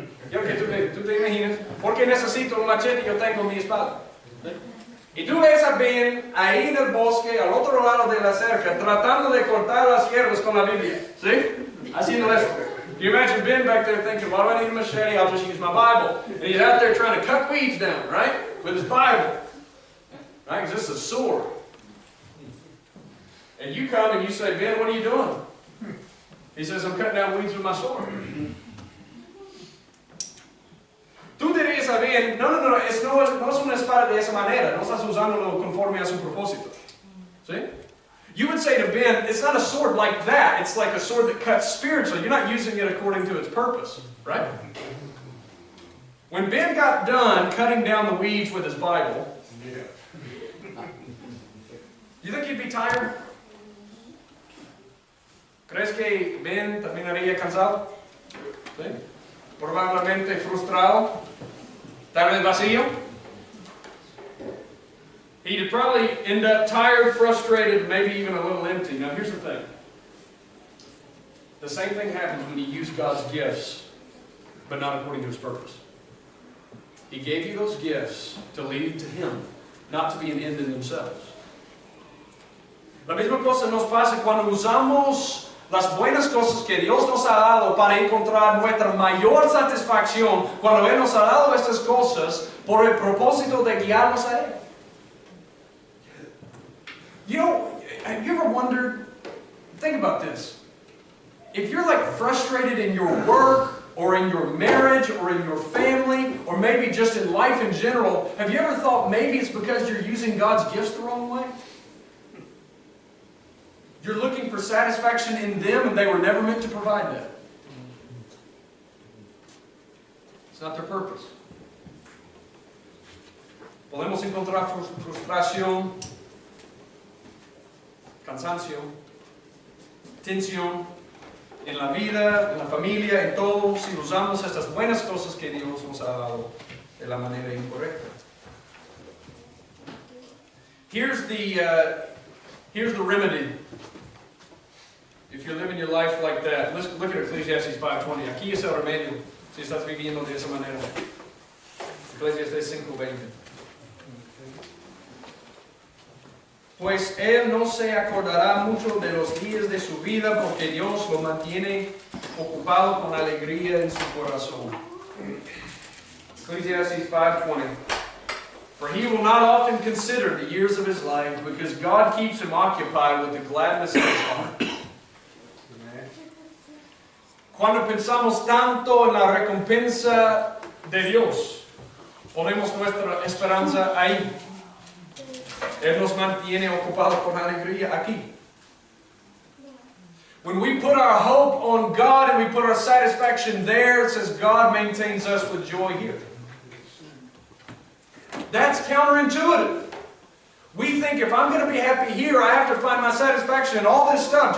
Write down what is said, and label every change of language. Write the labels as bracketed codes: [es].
[es] Quiero que tú te imagines, ¿por qué necesito un machete? Yo tengo mi espada. Y tú ves a Ben ahí en el bosque, al otro lado de la cerca, tratando de cortar las hierbas con la Biblia. ¿Sí? Haciendo esto. [en] Can you imagine Ben back there thinking, why do I need a machete? I'll just use my Bible. And he's out there trying to cut weeds down, right? With his Bible. Right? Because this is a sword. And you come and you say, Ben, what are you doing? He says, I'm cutting down weeds with my sword. [es] Tú dirías a Ben, no es una espada de esa manera, no estás usándolo conforme a su propósito. ¿Sí? [en] You would say to Ben, it's not a sword like that, it's like a sword that cuts spiritually. You're not using it according to its purpose, right? When Ben got done cutting down the weeds with his Bible, you think he'd be tired? [es] ¿Crees que Ben terminaría cansado? ¿Sí? Probablemente frustrado, tal vez vacío. [en] He'd probably end up tired, frustrated, maybe even a little empty. Now here's the thing. The same thing happens when you use God's gifts, but not according to His purpose. He gave you those gifts to lead to Him, not to be an end in themselves. [es] La misma cosa nos pasa cuando usamos las buenas cosas que Dios nos ha dado para encontrar nuestra mayor satisfacción, cuando Él nos ha dado estas cosas por el propósito de guiarnos a Él. [en] You know, have you ever wondered, think about this. If you're like frustrated in your work, or in your marriage, or in your family, or maybe just in life in general, have you ever thought maybe it's because you're using God's gifts the wrong way? You're looking for satisfaction in them and they were never meant to provide that. It's not their purpose. [es] Podemos encontrar frustración, cansancio, tensión en la vida, en la familia, en todo, si usamos estas buenas cosas que Dios nos ha dado de la manera incorrecta. [en] Here's the remedy. If you're living your life like that, let's look at Ecclesiastes 5:20. [es] Aquí es el remedio si estás viviendo de esa manera. Ecclesiastes 5:20. Pues él no se acordará mucho de los días de su vida, porque Dios lo mantiene ocupado con alegría en su corazón. [en] Ecclesiastes 5:20. For he will not often consider the years of his life, because God keeps him occupied with the gladness of his heart. [es] Cuando pensamos tanto en la recompensa de Dios, ponemos nuestra esperanza ahí. Él nos mantiene ocupados con alegría aquí. [en] When we put our hope on God and we put our satisfaction there, it says God maintains us with joy here. That's counterintuitive. We think if I'm going to be happy here, I have to find my satisfaction in all this stuff.